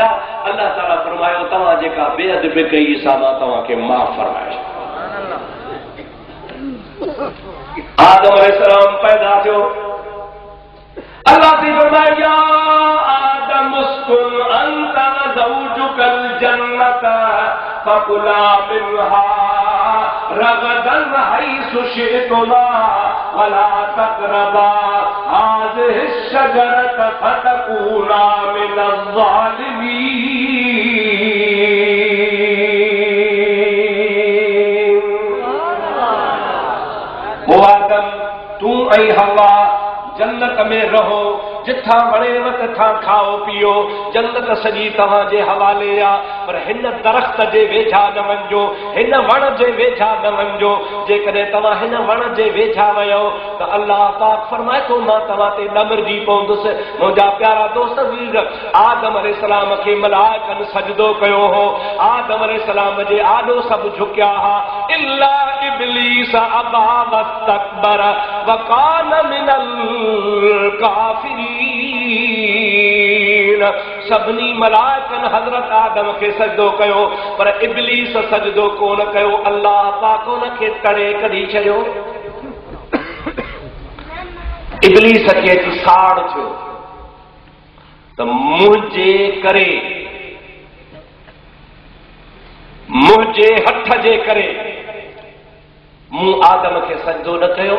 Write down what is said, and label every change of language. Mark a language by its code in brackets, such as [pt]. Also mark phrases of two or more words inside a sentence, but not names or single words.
[sd] अल्लाह ताला फरमायो तव्हां जेका बेअदबी कई सा मां तव्हांखे माफ़ फरमाए। आदम अलैहिस्सलाम पैदा थियो। [ur] اللہ سے فرمایا [ar] آدم اسكن أنت وزوجك الجنة فكلا منها رغدا حيث شئتما ولا تقربا هذه الشجرة فتكونا من الظالمين. [sd] ओ आदम तू ऐं हवा जन्नत में रहो, जिथा वणेव तथा खाओ पियो, जन्नत सॼी तव्हांजे हवाले आहे, पर हिन दरख़्त जे वेझा न वञो, हिन वण जे वेझा न वञो। जेकॾहिं तव्हां हिन वण जे वेझा वयो त अल्लाह पाक फरमाए थो मां तव्हां ते नमरजी पवंदुसि। मुंहिंजा प्यारा दोस्त वीर, आदम अलैहिस्सलाम खे मलाइकनि सजदो कयो हो। आदम अलैहिस्सलाम जे आॾो सभु झुकिया हा, [ar] إلا إبليس أبى واستكبر وكان من الكافرين. [sd] सभिनी मलाइकनि हज़रत आदम खे सजदो कयो, पर इब्लीस सजदो कोन कयो। अल्लाह पाक उन खे तड़े कढी छॾियो। इब्लीस खे साड़ थियो त मुंहिंजे करे, मुंहिंजे हथ जे करे मूं आदम खे सजदो न कयो।